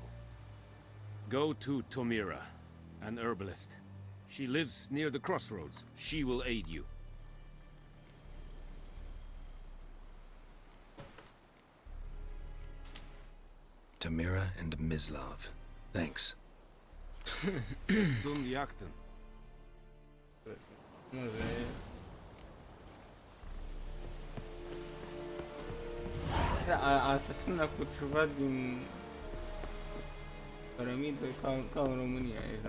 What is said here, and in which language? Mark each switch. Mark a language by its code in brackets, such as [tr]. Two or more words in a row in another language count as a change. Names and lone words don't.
[en] Go to Tomira, an herbalist. She lives near the crossroads. She will aid you. Tamira and Mislav. Thanks. [ro] Sunt Yakten. Asta semna cu ceva din cărămidă ca în România.